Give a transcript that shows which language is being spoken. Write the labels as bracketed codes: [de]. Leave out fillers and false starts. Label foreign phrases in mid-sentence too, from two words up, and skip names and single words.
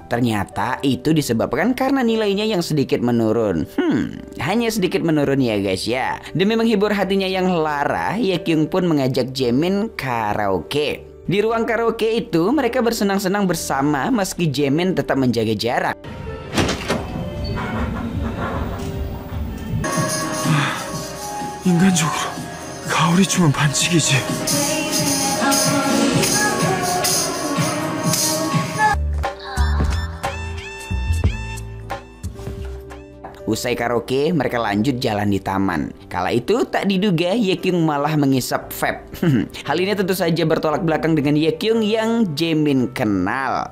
[id] Ternyata itu disebabkan karena nilainya yang sedikit menurun. Hanya sedikit menurun ya guys ya. Demi menghibur hatinya yang lara, Yekyung pun mengajak Jaemin karaoke. Di ruang karaoke itu mereka bersenang-senang bersama meski Jaemin tetap menjaga jarak. [ko] 인간적으로 가오리 춤은 반칙이지. [id] Usai karaoke, mereka lanjut jalan di taman. Kala itu tak diduga Yekyung malah mengisap vape. Hal ini tentu saja bertolak belakang dengan Yekyung yang Jaemin kenal.